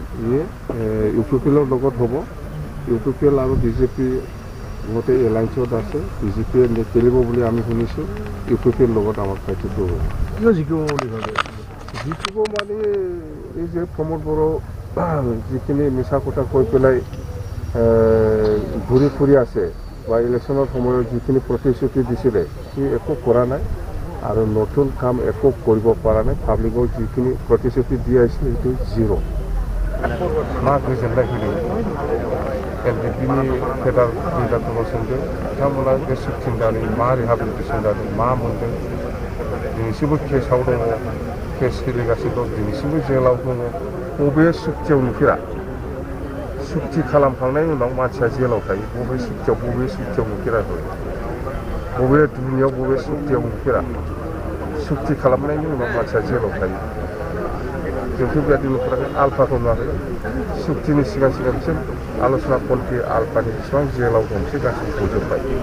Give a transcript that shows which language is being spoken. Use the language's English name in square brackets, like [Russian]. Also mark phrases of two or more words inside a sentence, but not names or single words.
[Assamese] ইউপিপিএলৰ লগত হ'ব ইউপিপিএল আৰু বিজেপি ইহঁতে এলায়েন্সত আছে বিজেপিয়ে নেখেলিব বুলি আমি শুনিছোঁ ইউপিপিএৰ লগত আমাৰ ফাইটিংটো হ'ব জিকিব বুলি ভাবে জিকিব মানে এই যে প্ৰমোদ বড়ো যিখিনি মিছা কথা কৈ পেলাই ঘূৰি ফুৰি আছে বা ইলেকশ্যনৰ সময়ত যিখিনি প্ৰতিশ্ৰুতি দিছিলে সি একো কৰা নাই আৰু নতুন কাম একো কৰিব পৰা নাই পাব্লিকক যিখিনি প্ৰতিশ্ৰুতি দি আহিছিলে সেইটো জিৰ' [Bodo] मा गोजोननाय होदों एलडिपिनि फेडारेल लिडारफोरखौ सोंदों बिथांमोना गोसो थिंनानै मा रिहाबिलिटेसन जादों मा मोन्दों दिनैसिमबो केसआव दङ केस सोलिगासिनो दं दिनैसिमबो जेलाव दङ बबे सुक्तियाव नुफेरा सुक्ति खालामखांनायनि उनाव मानसिया जेलाव थायो बबे सुक्तियाव नुफेराखै बबे दुनियाव बबे सुक्तियाव नुफेरा सुक्ति खालामनायनि उनाव मानसिया जेलाव थायो जोंथ' बेबायदि नुफेराखै आल्फाखौ नुवाखै सुक्तिनि सिगां बिसोर आल'सना पन्थी आलफानि जेसेबां जेलाव दं बिसोर गासिबो गजोब्बाय